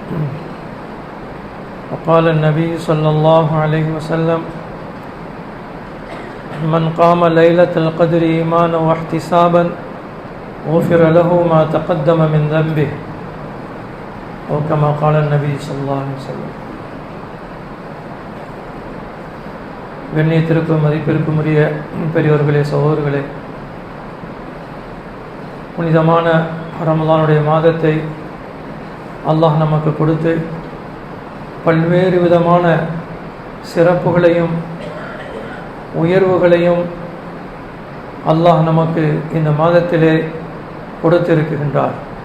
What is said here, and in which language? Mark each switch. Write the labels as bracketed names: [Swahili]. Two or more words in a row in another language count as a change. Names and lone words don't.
[Arabic] وقال النبي صلى الله عليه وسلم من قام ليلة القدر إيمانا واحتسابا غفر له ما تقدم من ذنبه أو كما قال النبي صلى الله عليه وسلم. [Tamil] கண்ணியத்திற்கும் மதிப்பிற்கும் உரிய பெரியோர்களே, சகோதரர்களே, புனிதமான ரமலானுடைய மாதத்தை அல்லாஹ் நமக்கு கொடுத்து பல்வேறு விதமான சிறப்புகளையும் உயர்வுகளையும் அல்லாஹ் நமக்கு இந்த மாதத்திலே கொடுத்திருக்கின்றார்.